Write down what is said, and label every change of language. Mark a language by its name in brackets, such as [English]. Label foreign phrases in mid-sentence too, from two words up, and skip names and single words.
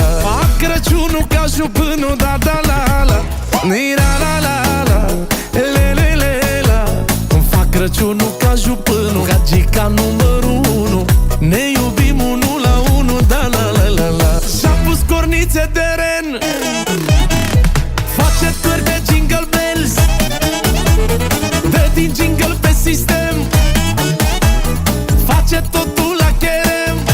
[Romanian] Fac Crăciunul ca jupânul, da da la la. Ni-ra la la la, le le le la. Îmi Crăciunul ca jupânul, gagica numărul 1. Ne iubim unul la unul, da la la la la. Și-a pus cornițe de ren, face târg de [English] jingle bells, [Romanian] dă din jingle pe sistem, face totul la cherem.